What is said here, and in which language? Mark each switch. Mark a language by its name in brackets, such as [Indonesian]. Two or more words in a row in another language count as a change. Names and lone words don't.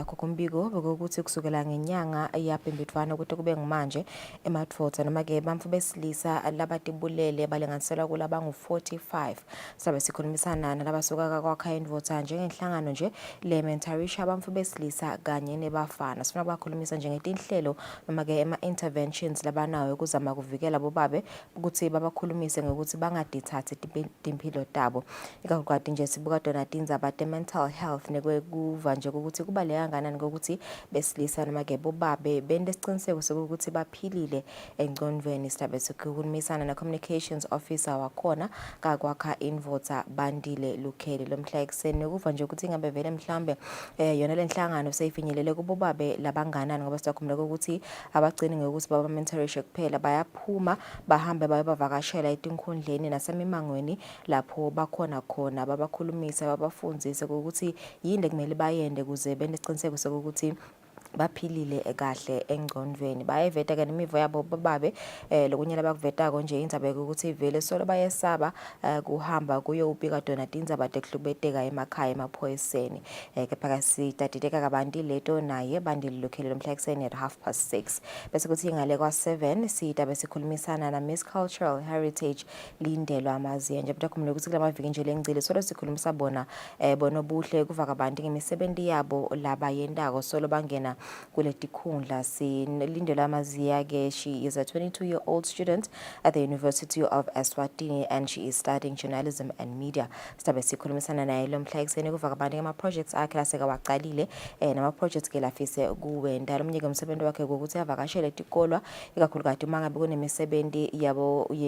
[Swati] kokumbiko bokuthi kusukela ngenyanga yaBhimbidvwane ukuthi kube ngimanje emadvota noma ke bamfu besilisa labatibulele balenganiselwa kulaba ngu45 sabe sikhulumisana nalabasuka kwakha indvota njengenhlangano nje lementarisha bamfu besilisa kanye nebafana sifuna bakhulumisa njengetinhlelo noma ke ema-interventions labanayo ukuzama kuvikela bobabe ukuthi babakhulumise ngokuthi bangadithathi timpilo tabo ikakhulukazi nje sibuka dona tindzaba te- [English] mental health [Swati] nekwekuva nje ukuthi kubaleka kangakanani ukuthi besilisa noma ke bobabe bende isiqiniseko sokuthi baphilile engcondweni sidabe sikhulumisana na- [English] communications officer [Swati] wakhona kakwakha indvota Bandile Lukheli lomhla ekseni ukuva nje ukuthi ngabe vele mhlambe yona lenhlangano seyifinyelele kubobabe labanganani ngoba sitakhumbula ukuthi abagcini ngokuthi baba mentorishe kuphela bayaphuma bahambe bayobavakashela etinkhundleni nasemimangweni lapho bakhona khona babakhulumisa babafundzise ukuthi yini kumele bayende kuze benesiqiniseko sokuthi baphilile kahle engcondweni bayeveta ke nemivo yabo bababe lokunye labakuvetako nje indzabe ukuthi vele solo bayesaba kuhamba kuyo ubika dona tindzaba tehlubeteka emakhaya emaphoyiseni kepha sitatiteka kabanti leto naye Bandile Lukheli lomhla ekseni at 6:30 bese kuthi ngale kwa7 sitabe sikhulumisana na Miss Cultural Heritage Lindelwa Amaziya nje mtakhumule ukuthi kulamaviki nje lengcile solo sikhulumisa bona bonobuhle kuva kabanti ngemisebenzi yabo laba yendako solo bangena kuletikhundla Lindelwa Amaziya ke [English] she is a 22-year-old student at the University of Eswatini and she is studying journalism and media [Swati] sidabe sikhulumisana naye lomhla ekseni kuva kabanti ngama projects akhe laseka waqalile nama projects ke lafise kuwenda lomnyeke umsebenzi wakhe ukuthi avakashele tikolwa ikakhulukazi mangabe kunemisebenzi yabo